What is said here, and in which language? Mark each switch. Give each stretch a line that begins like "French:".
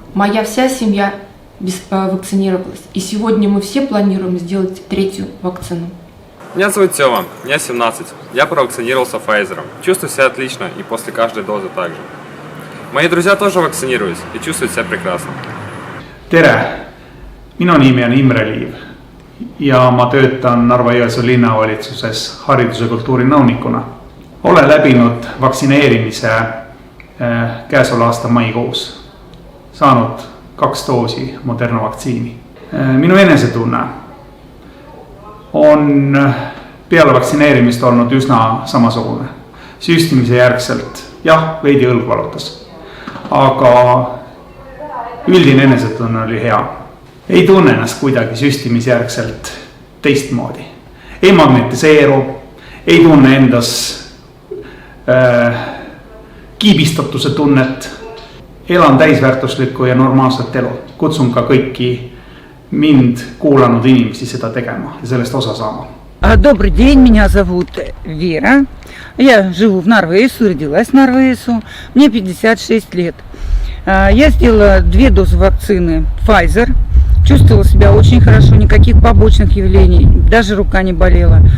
Russian: Моя вся семья вакцинировалась. И сегодня мы все планируем сделать 3-ю вакцину. Меня зовут Тёма, мне 17. Я провакцинировался Pfizer. Чувствую себя отлично и после каждой дозы также. Мои друзья тоже вакцинируются и чувствуют себя прекрасно.
Estonian: Tere! Minu nimi on Imre Liiv ja ma töötan Narva-Jõesuu linnavalitsuses hariduse ja kultuuri nõunikuna. Olen läbinud vaktsineerimise käesoleva aasta maikuus. Saanud 2 doosi Moderna vaktsiini. Minu enesetunne on peale vaktsineerimist olnud üsna samasugune. Süstimise järgselt, jah, veidi õlg valutas. Aga üldine enesetunne oli hea. Ei tunne ennast kuidagi süstimisjärgselt teistmoodi. Ei magnetiseeru, ei tunne endas kiibistatuse tunnet. Elan täisväärtuslikku ja normaalset elu. Kutsun ka kõiki mind kuulanud inimesi seda tegema ja sellest osa saama.
Russian: Добрый день, меня зовут Вера. Я живу в Нарва-Јесу, родилась в Нарва-Јесу. Мне 56 лет. Я сделала 2 дозы вакцины Pfizer. Чувствовала себя очень хорошо, никаких побочных явлений, даже рука не болела.